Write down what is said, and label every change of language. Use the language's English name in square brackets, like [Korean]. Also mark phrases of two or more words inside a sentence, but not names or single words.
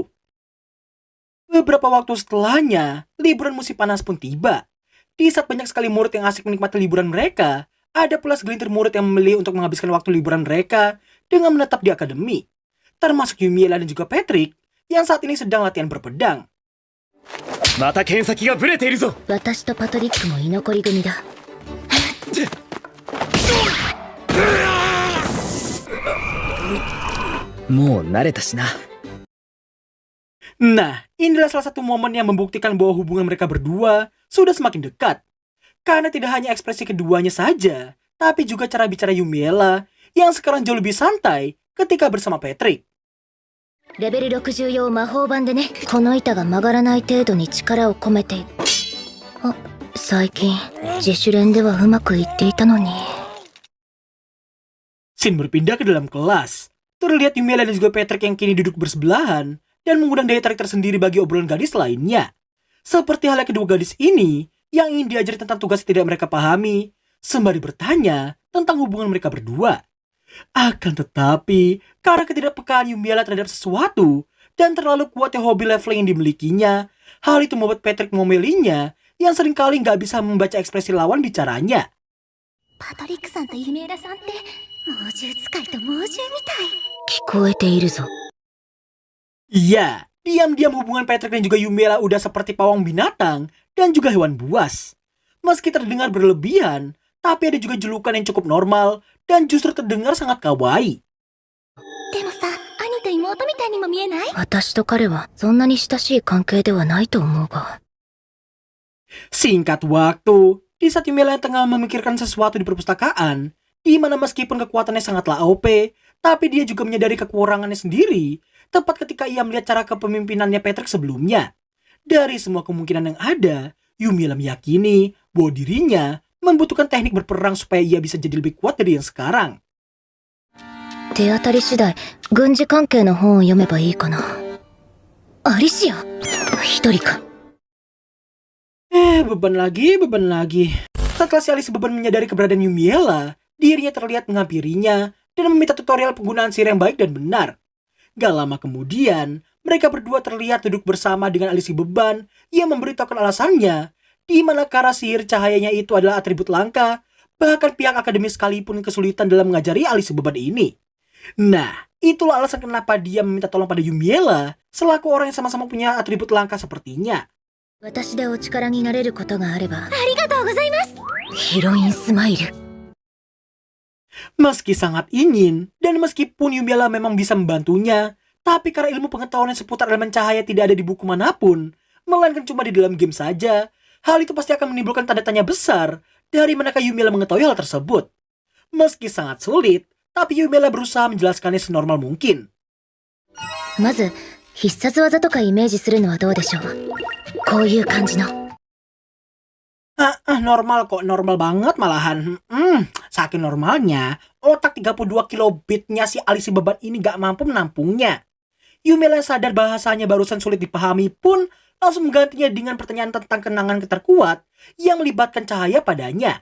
[Indonesian] Beberapa waktu setelahnya, liburan musim panas pun tiba. Di saat banyak sekali murid yang asik menikmati liburan mereka, ada pula segelintir murid yang memilih untuk menghabiskan waktu liburan mereka dengan menetap di akademi. Termasuk Yumiela dan juga Patrick yang saat ini sedang latihan berpedang. [Japanese] また剣先がブレているぞ。私とパトリックも居残り組だ。もう慣れたしな。 [Indonesian] Nah, inilah salah satu momen yang membuktikan bahwa hubungan mereka berdua sudah semakin dekat. Karena tidak hanya ekspresi keduanya saja, tapi juga cara bicara Yumiela yang sekarang jauh lebih santai ketika bersama Patrick. [Japanese] レベル64魔法版でね、この板が曲がらない程度に力を込めている。あ、最近自主練ではうまくいっていたのに。 [Indonesian] Scene berpindah ke dalam kelas. Terlihat Yumiela dan juga Patrick yang kini duduk bersebelahan dan mengundang daya tarik tersendiri bagi obrolan gadis lainnya. Seperti halnya kedua gadis ini yang ingin diajari tentang tugas yang tidak mereka pahami, sembari bertanya tentang hubungan mereka berdua. Akan tetapi, karena ketidakpekaan Yumiela terhadap sesuatu dan terlalu kuatnya hobi leveling yang dimilikinya, hal itu membuat Patrick memilihnya yang seringkali nggak bisa membaca ekspresi lawan bicaranya. [Japanese] パトリックさんとユミエラさんって猛獣使いと猛獣みたい。聞こえているぞ。 [Indonesian] Iya, diam-diam hubungan Patrick dan juga Yumiela udah seperti pawang binatang dan juga hewan buas. Meski terdengar berlebihan, tapi ada juga julukan yang cukup normal dan justru terdengar sangat kawaii. [Japanese] でもさ、兄と妹みたいにも見えない？私と彼はそんなに親しい関係ではないと思うが。 [Indonesian] Singkat waktu, di saat Yumiela yang tengah memikirkan sesuatu di perpustakaan, di mana meskipun kekuatannya sangatlah OP, tapi dia juga menyadari kekurangannya sendiri, tepat ketika ia melihat cara kepemimpinannya Patrick sebelumnya. Dari semua kemungkinan yang ada, Yumiela meyakini bahwa dirinya membutuhkan teknik berperang supaya ia bisa jadi lebih kuat dari yang sekarang. [Japanese] 手当たり次第、軍事関係の本を読めばいいかな。アリシア、一人か。 [Indonesian] Beban lagi. Setelah si Alice beban menyadari keberadaan Yumiela, dirinya terlihat menghampirinya dan meminta tutorial penggunaan sihir yang baik dan benar. Gak lama kemudian, mereka berdua terlihat duduk bersama dengan Alice beban yang memberitahukan alasannya, di mana karena sihir cahayanya itu adalah atribut langka, bahkan pihak akademis sekalipun kesulitan dalam mengajari Alice beban ini. Nah, itulah alasan kenapa dia meminta tolong pada Yumiela, selaku orang yang sama-sama punya atribut langka sepertinya. [Japanese] 私でお力になれることがあれば。ありがとうございます。ヒロインスマイル。 [Indonesian] Meski sangat ingin, dan meskipun Yumiela memang bisa membantunya, tapi karena ilmu pengetahuan seputar elemen cahaya tidak ada di buku manapun, melainkan cuma di dalam game saja, hal itu pasti akan menimbulkan tanda tanya besar dari manakah Yumiela mengetahui hal tersebut. Meski sangat sulit, tapi Yumiela berusaha menjelaskannya senormal mungkin. [Japanese] まず必殺技とかイメージするのはどうでしょう。こういう感じの。 [Indonesian] Normal kok, normal banget malahan. Saking normalnya, otak 32 kilobitnya si Alisi beban ini gak mampu menampungnya. Yumiela sadar bahasanya barusan sulit dipahami pun langsung menggantinya dengan pertanyaan tentang kenangan terkuat yang melibatkan cahaya padanya.